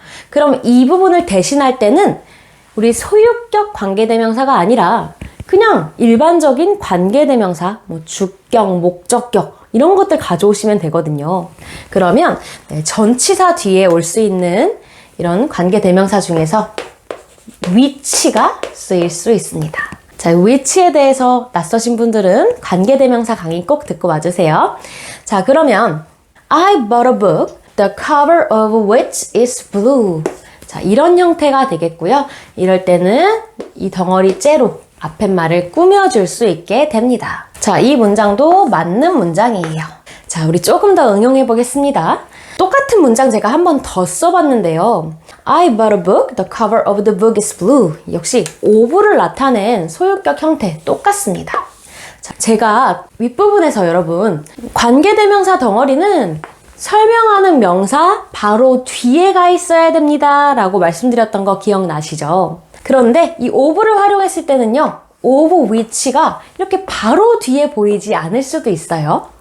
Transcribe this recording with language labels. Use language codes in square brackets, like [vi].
[ko] 그럼 이 부분을 대신할 때는 우리 소유격 관계대명사가 아니라 그냥 일반적인 관계대명사, 주격, 목적격 이런 것들 가져오시면 되거든요. 그러면 전치사 뒤에 올 수 있는 이런 관계대명사 중에서 which가 쓰일 수 있습니다. 자, which에 대해서 낯서신 분들은 관계대명사 강의 꼭 듣고 와주세요. 자, 그러면 [en] I bought a book, the cover of which is blue. [ko] 자, 이런 형태가 되겠고요. 이럴 때는 이 덩어리째로 앞에 말을 꾸며줄 수 있게 됩니다. 자, 이 문장도 맞는 문장이에요. 자, 우리 조금 더 응용해 보겠습니다. 똑같은 문장 제가 한 번 더 써봤는데요. [en] I bought a book, the cover of the book is blue. [ko] 역시 of를 나타낸 소유격 형태 똑같습니다. 자, 제가 윗부분에서 여러분 관계대명사 덩어리는 설명하는 명사 바로 뒤에 가 있어야 됩니다 라고 말씀드렸던 거 기억나시죠? 그런데 이 of를 활용했을 때는요. of which가 이렇게 바로 뒤에 보이지 않을 수도 있어요.